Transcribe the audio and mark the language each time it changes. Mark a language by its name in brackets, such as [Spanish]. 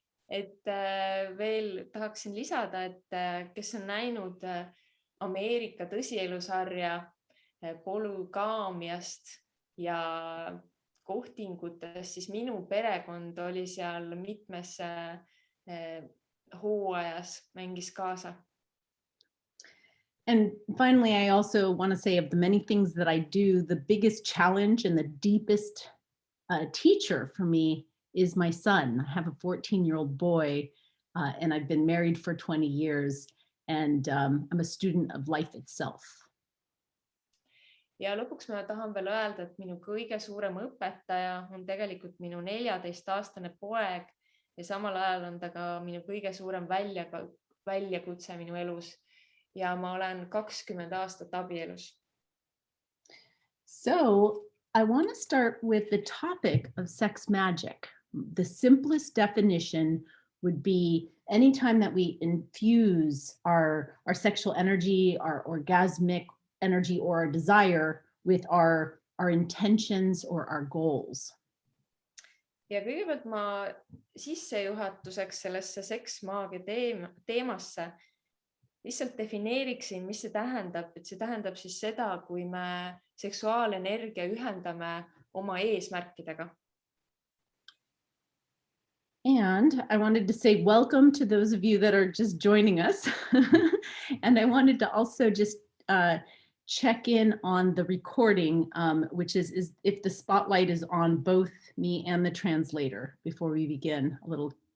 [Estonian] Et veel tahaksin lisada, et kes on näinud Ameerika tõsielusarja polügaamiast ja kohtingutest, siis minu perekond oli seal mitmes hooajas, mängis kaasa. [English] And finally, I also want to say of the many things that I do, the biggest challenge and the deepest teacher for me is my son. I have a 14-year-old boy, and I've been married for 20 years, and I'm a student of life itself. [Estonian] Ja lõpuks ma tahan veel öelda, et minu kõige suurem õpetaja on tegelikult minu 14-aastane poeg ja samal ajal on ta ka minu kõige suurem väljakutse minu elus ja ma olen 20 aastat abielus. [English] So I want to start with the topic of sex magic. The simplest definition would be anytime that we infuse our sexual energy, our orgasmic energy or our desire with our intentions or our goals. [Estonian] Ja kõigepealt ma sissejuhatuseks sellesse seksmaagia teemasse lihtsalt defineeriksin, mis see tähendab. Et see tähendab siis seda, kui me seksuaalenergia ühendame oma eesmärkidega. [English] And I wanted to say welcome to those of you that are just joining us. And I wanted to also just check in on the recording, which is if the spotlight is on both me and the translator before we begin a little.